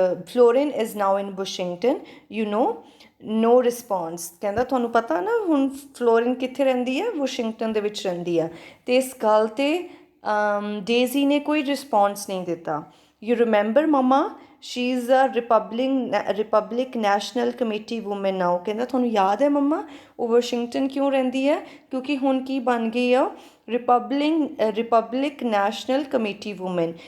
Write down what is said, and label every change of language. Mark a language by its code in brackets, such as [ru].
[en] Florin is now in Washington. You know, no response. [pa] ਕਹਿੰਦਾ ਤੁਹਾਨੂੰ ਪਤਾ ਨਾ ਹੁਣ ਫਲੋਰਿਨ ਕਿੱਥੇ ਰਹਿੰਦੀ ਹੈ, ਵਾਸ਼ਿੰਗਟਨ ਦੇ ਵਿੱਚ ਰਹਿੰਦੀ ਆ। ਤੇ ਇਸ ਗੱਲ 'ਤੇ ਡੇਜ਼ੀ ਨੇ ਕੋਈ ਰਿਸਪੌਂਸ ਨਹੀਂ ਦਿੱਤਾ। [en] You remember mama, she is a Republic National Committee woman now. [pa] ਕਹਿੰਦਾ ਤੁਹਾਨੂੰ ਯਾਦ ਹੈ ਮੰਮਾ ਉਹ ਵਾਸ਼ਿੰਗਟਨ ਕਿਉਂ ਰਹਿੰਦੀ ਹੈ, ਕਿਉਂਕਿ ਹੁਣ ਕੀ ਬਣ ਗਈ ਆ ਰਿਪਬਲਿਕ ਨੈਸ਼ਨਲ ਕਮੇਟੀ ਵੂਮਨ।